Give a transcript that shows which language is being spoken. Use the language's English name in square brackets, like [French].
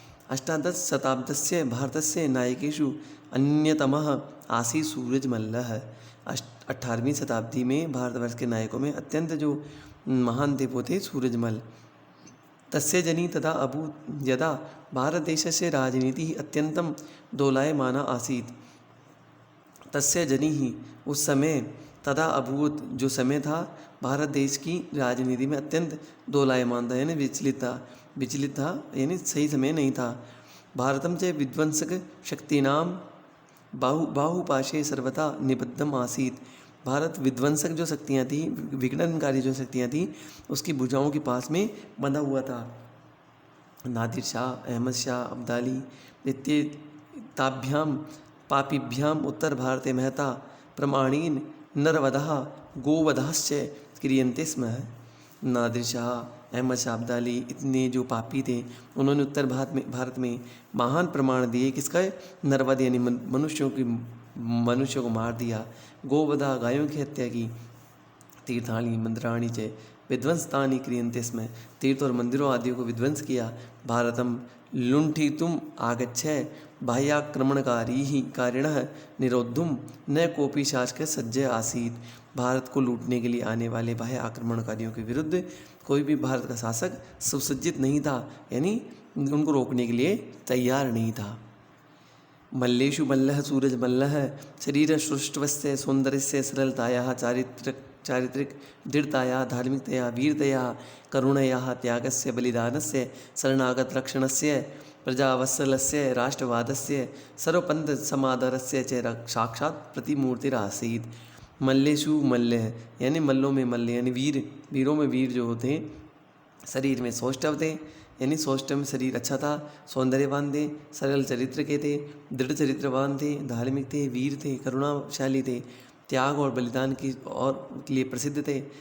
[Sanskrit] अष्टादश शताब्दस्य भारतस्य नायकेषु अन्यतमः आसीत् सूरजमल्लः। [Hindi] 18वीं शताब्दी में भारतवर्ष के नायकों में अत्यंत जो महान थे वो थे सूरजमल। [Sanskrit] तस्य जनी तदा अभूत् यदा भारतदेशस्य राजनीतिः अत्यन्तं दोलायमाना आसीत्। तस्य जनी [Hindi] ही उस समय [Sanskrit] तदा अभूत [Hindi] जो समय था भारत देश की राजनीति में अत्यंत दोलायमान था यानी विचलित था यानी सही समय नहीं था। [Sanskrit] भारतम च विध्वंसक शक्तिनां बाहुपाशे सर्वथा निबद्धम आसीत्। [Hindi] भारत विध्वंसक जो शक्तियाँ थी, विघटनकारी जो शक्तियाँ थी, उसकी भुजाओं के पास में बंधा हुआ था। [Sanskrit] नादिर शाह, अहमद शाह अब्दाली इत्येताभ्यां पापीभ्याम उत्तर भारते महता प्रमाणेन नरवधः गोवधश्च क्रियन्ते स्म। [Hindi] नादिर शाह, अहमद शाह अब्दाली इतने जो पापी थे, उन्होंने उत्तर भारत में महान प्रमाण दिए। किसका? नरवध यानी मनुष्यों को मार दिया। गोवधा गायों की हत्या की। [Sanskrit] तीर्थानि मंदिराणि च विध्वंसतानि क्रियन्ते स्म। [Hindi] तीर्थ और मंदिरों आदियों को विध्वंस किया। [Sanskrit] भारतम लुण्ठितुम् आगच्छे बाह्याक्रमणकारी ही कारिणः निरोद्धुम न कोपी शासक सज्जय आसीत्। [Hindi] भारत को लूटने के लिए आने वाले बाह्य आक्रमणकारियों के विरुद्ध कोई भी भारत का शासक सुसज्जित नहीं था, यानी उनको रोकने के लिए तैयार नहीं था। [Sanskrit] मल्लेषु मल्लः सूरजमल्लः शरीर सृष्टवस्य सौन्दर्यस्य सरलतायाः चारित्रिक दृढ़तायाः धार्मिकतया वीरतया करुणयाः त्यागस्य बलिदानस्य शरणागत रक्षणस्य प्रजावत्सलस्य राष्ट्रवादस्य सर्वपंथ समादरस्य च साक्षात् प्रतिमूर्तिरासीत्। [Hindi] मल्लेषु मल्ल यानी मल्लों में मल्ल यानी वीरों में वीर जो होते शरीर में सौष्ठव थे, यानी सौष्ठव में शरीर अच्छा था, सौंदर्यवान थे, सरल चरित्र के थे, दृढ़ चरित्रवान थे, धार्मिक थे, वीर थे, करुणाशाली थे, त्याग और बलिदान की और के लिए प्रसिद्ध थे।